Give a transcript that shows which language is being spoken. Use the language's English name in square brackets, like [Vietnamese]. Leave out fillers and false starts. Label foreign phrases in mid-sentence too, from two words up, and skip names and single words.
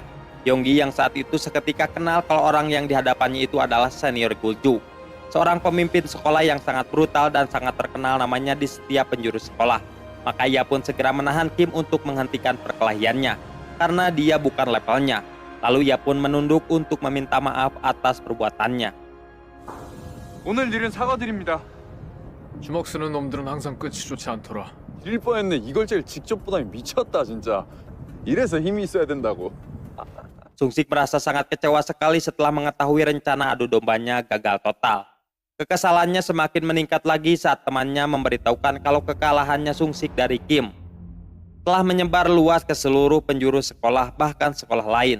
[Indonesian] Yonggi yang saat itu seketika kenal kalau orang yang dihadapannya itu adalah senior Gulju, seorang pemimpin sekolah yang sangat brutal dan sangat terkenal namanya di setiap penjuru sekolah. Maka ia pun segera menahan Kim untuk menghentikan perkelahiannya karena dia bukan levelnya. Lalu ia pun menunduk untuk meminta maaf atas perbuatannya. [Korean] 오늘 일은 사과드립니다. 주먹 쓰는 놈들은 항상 끝이 좋지 않더라. 질 뻔했네. 이걸 제일 직접 보다니 미쳤다 진짜. 이래서 힘이 있어야 된다고. [Indonesian] Sungsik merasa sangat kecewa sekali setelah mengetahui rencana adu dombanya gagal total. Kekesalannya semakin meningkat lagi saat temannya memberitahukan kalau kekalahannya Sungsik dari Kim telah menyebar luas ke seluruh penjuru sekolah, bahkan sekolah lain.